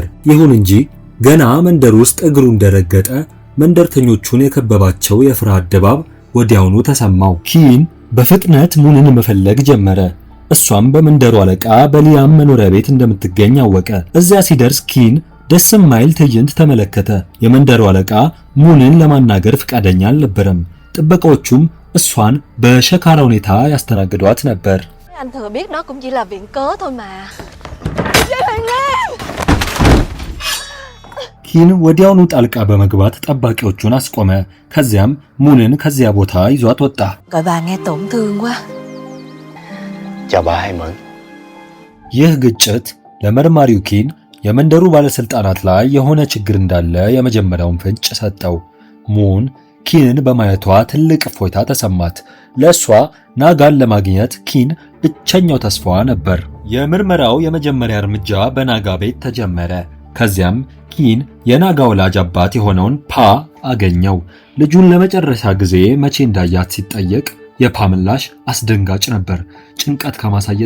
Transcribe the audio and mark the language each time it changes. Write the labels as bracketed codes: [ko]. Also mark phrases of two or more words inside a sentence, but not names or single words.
[am] ይሁን እንጂ ገና መንደር ውስጥ እግሩ እንደረገጠ መንደርተኞቹን የከበባቸው የፍርሃት ድባብ ወዲያውኑ ተሰማው። ኪን በፍጥነት ሙንን መፈለግ ጀመረ። እሷም በመንደሩ አለቃ በሊያም መኖሪያ ቤት እንደምትገኝ አወቀ። እዚያ ሲደርስ ኪን ደስ የማይል ትዕይንት ተመለከተ። የመንደሩ አለቃ ሙንን ለማናገር ፈቃደኛ አልነበረም። ጥበቃዎቹም እሷን በሸካራ ሁኔታ ያስተናግዷት ነበር። [vi] Anh thừa biết đó cũng chỉ là viện cớ thôi mà. [am] ኪን ወዲያውኑ ጣልቃ በመግባት ጠባቂዎቹን አስቆመ። ከዚያም ሙንን ከዚያ ቦታ ይዟት ወጣ። [vi] Gọi bà nghe tổn thương quá. Chào bà Hai Mẫn. [am] ይህ ግጭት ለመርማሪው ኪን የመንደሩ ባለስልጣናት ላይ የሆነ ችግር እንዳለ የመጀመሪያውን ፍንጭ ሰጠው። ሙን ኪንን በማየቷ ትልቅ እፎይታ ተሰማት። ለሷ ናጋን ለማግኘት ኪን ብቸኛው ተስፋዋ ነበር። የምርመራው የመጀመሪያ እርምጃ በናጋ ቤት ተጀመረ። ከዚያም ኪን የናጋ ወላጅ አባት የሆነውን ፓ አገኘው። ልጁን ለመጨረሻ ጊዜ መቼ እንዳያት ሲጠየቅ የፓ ምላሽ አስደንጋጭ ነበር። ጭንቀት ከማሳየት